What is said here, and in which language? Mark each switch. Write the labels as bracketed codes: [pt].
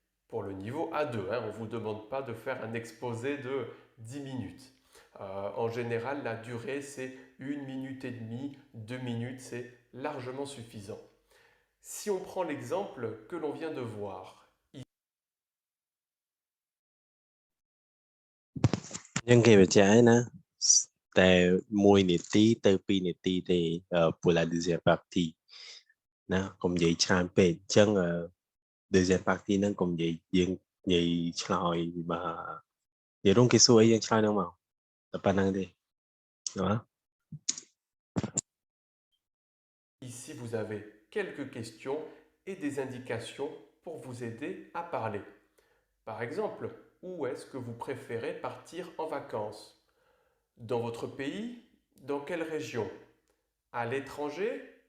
[fr] Pour le niveau A2, hein, on ne vous demande pas de faire un exposé de 10 minutes. En général, la durée, c'est 1 minute et demie, 2 minutes, c'est largement suffisant. Si on prend l'exemple que l'on vient de voir, [km] យើងគេបញ្ជាក់ឯណាតែ1នាទីទៅ2នាទីទេ [fr] pour la deuxième partie [km] ណាកុំនិយាយច្រើនពេកអញ្ចឹង deuxième partie ហ្នឹងកុំនិយាយយើងនិយាយឆ្លើយបាទនិយាយរងគេសួរអីយើងឆ្លើយហ្នឹងមកតែប៉ុណ្្នឹងទេណា [fr] Ici, vous avez quelques questions et des indications pour vous aider à parler. Par exemple, où est-ce que vous préférez partir en vacances? Dans votre pays? Dans quelle région? À l'étranger?